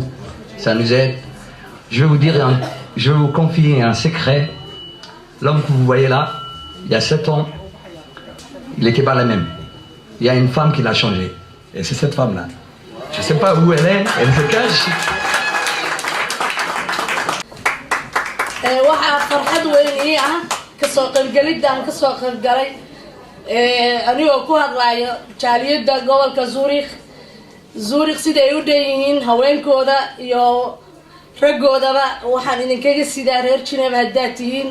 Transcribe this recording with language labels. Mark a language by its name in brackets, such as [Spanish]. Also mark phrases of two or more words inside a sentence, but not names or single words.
[French] Ça nous aide. Je vais vous dire, je vais vous confier un secret. L'homme que vous voyez là, il y a 7 ans, il n'était pas la même. Il y a une femme qui l'a changé. Et c'est cette femme-là. Je ne sais pas où elle est, elle se cache. [Somali] waxaa farxad weyn ii ah kasoo qaybgalidaan kasoo qaybgalay anigoo ku hadlayo jaaliyadda gobolka Zurich siday u dheeyihiin haweenkooda iyo raggoodaba waxaan idinkaga sidaa reer Geneva haddaad tihiin